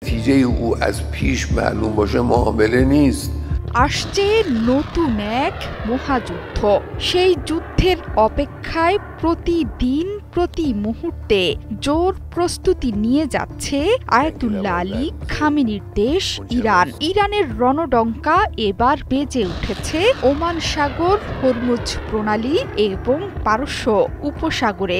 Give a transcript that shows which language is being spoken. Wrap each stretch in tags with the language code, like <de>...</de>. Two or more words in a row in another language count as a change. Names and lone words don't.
<fa>نتیجه او از پیش معلوم باشه معامله نیست।</fa> <bn>আসছে নতুন এক মহাযুদ্ধ। সেই যুদ্ধের অপেক্ষায় প্রতিদিন প্রতি মুহূর্তে জোর প্রস্তুতি নিয়ে যাচ্ছে আয়াতুল্লাহ আলী খামেনির দেশ ইরান। ইরানের রণডঙ্কা এবার বেজে উঠেছে ওমান সাগর, হরমুজ প্রণালী এবং পারস্য উপসাগরে।</bn>